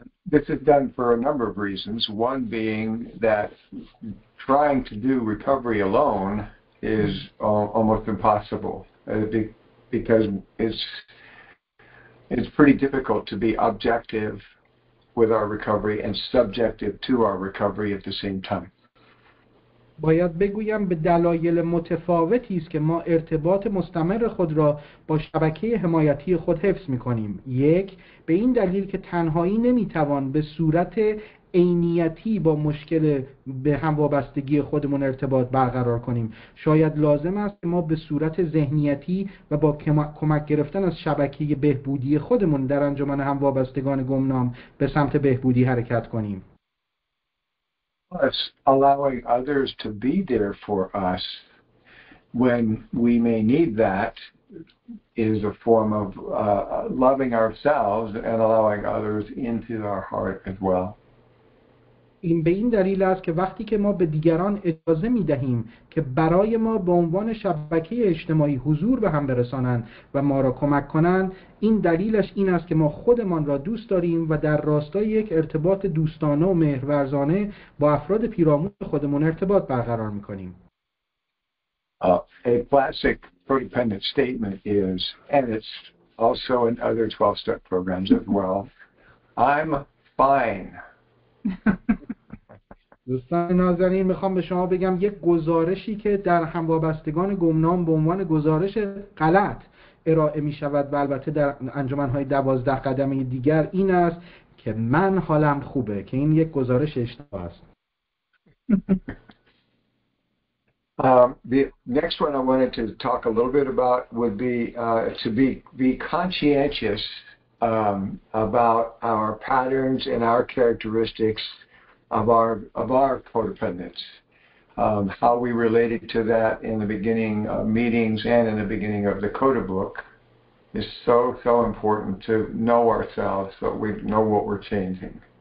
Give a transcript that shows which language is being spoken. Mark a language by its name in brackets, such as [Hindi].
[English] This is done for a number of reasons. One being that trying to do recovery alone is almost impossible because it's pretty difficult to be objective with our recovery and subjective to our recovery at the same time. [Persian] باید بگویم به دلایل متفاوتی است که ما ارتباط مستمر خود را با شبکه حمایتی خود حفظ می‌کنیم. یک، به این دلیل که تنهایی نمی‌توان به صورت عینیتی با مشکل به هموابستگی خودمون ارتباط برقرار کنیم. شاید لازم است که ما به صورت ذهنیتی و با کمک گرفتن از شبکه بهبودی خودمون در انجمن هموابستگان گمنام به سمت بهبودی حرکت کنیم. [English] Plus, allowing others to be there for us when we may need that is a form of loving ourselves and allowing others into our heart as well. [Persian] این به این دلیل است که وقتی که ما به دیگران اجازه می‌دهیم که برای ما به عنوان شبکه اجتماعی حضور به هم برسانند و ما را کمک کنند، این دلیلش این است که ما خودمان را دوست داریم و در راستای یک ارتباط دوستانه و مهرورزانه با افراد پیرامون خودمون ارتباط برقرار می‌کنیم. [English] A classic codependent statement is, and it's also in other 12-step programs as well, I'm fine. [Persian] دوستان نازنین، میخوام به شما بگم یک گزارشی که در هموابستگان گمنام به عنوان گزارش غلط ارائه می شود و البته در انجمنهای 12 قدمه دیگر این است که من حالم خوبه، که این یک گزارش اشتباه است. [English] The next one I wanted to talk a little bit about would be to be conscientious about our patterns and our characteristics of our codependence, how we related to that in the beginning of meetings and in the beginning of the CoDA book is so important to know ourselves so we know what we're changing.